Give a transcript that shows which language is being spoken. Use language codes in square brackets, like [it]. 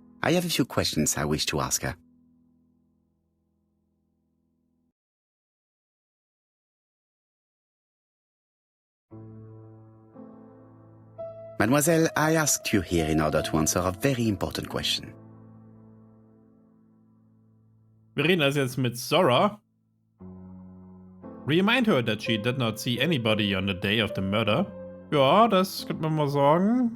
[en] I have a few questions I wish to ask her. Mademoiselle, I asked you here in order to answer a very important question. [de] Wir reden also jetzt mit Zora. [en] Remind her that she did not see anybody on the day of the murder. [de] Ja, das könnte man mal sagen.